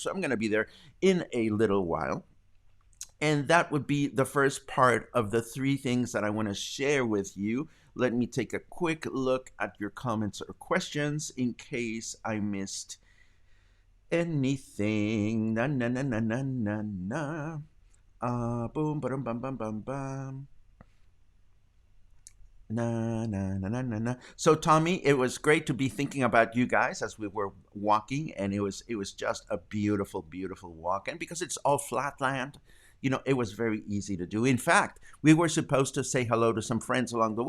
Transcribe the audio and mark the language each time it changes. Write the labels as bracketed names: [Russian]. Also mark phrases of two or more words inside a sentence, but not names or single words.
[English] So I'm going to be there in a little while. And that would be the first part of the three things that I want to share with you. Let me take a quick look at your comments or questions in case I missed anything. Na na na na na na na. Boom, ba-dum, bum, bum, bum, bum. Na, na, na, na, na, na. So Tommy, it was great to be thinking about you guys as we were walking, and it was just a beautiful, beautiful walk. And because it's all flat land, it was very easy to do. In fact, we were supposed to say hello to some friends along the way.